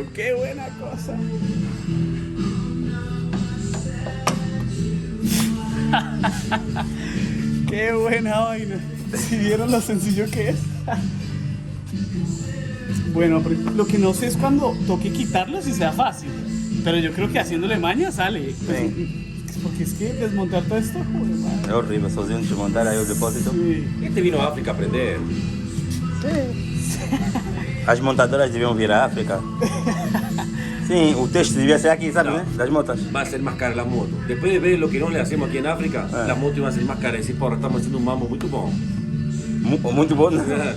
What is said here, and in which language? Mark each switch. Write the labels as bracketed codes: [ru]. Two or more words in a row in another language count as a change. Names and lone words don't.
[es] ¡Qué buena cosa! ¡Qué buena vaina! ¿Si vieron lo sencillo que es? Bueno, lo que no sé es cuando toque quitarlo si sea fácil. Pero yo creo que haciéndole maña sale. Pues, porque es que desmontar todo esto, joder, [pt] É horrível, sozinho desmontar aí o depósito. [es] sí. Este vino a África a aprender. [pt] As montadoras deviam vir à África. Sim, o texto devia ser aqui, sabe, né? Das motas. [es] Va a ser más cara la moto. Después de ver lo que nos le hacemos aquí en África, la moto iba a ser más cara. Y decir, porra, estamos haciendo un mambo muy bom. [pt] Muito bom, né?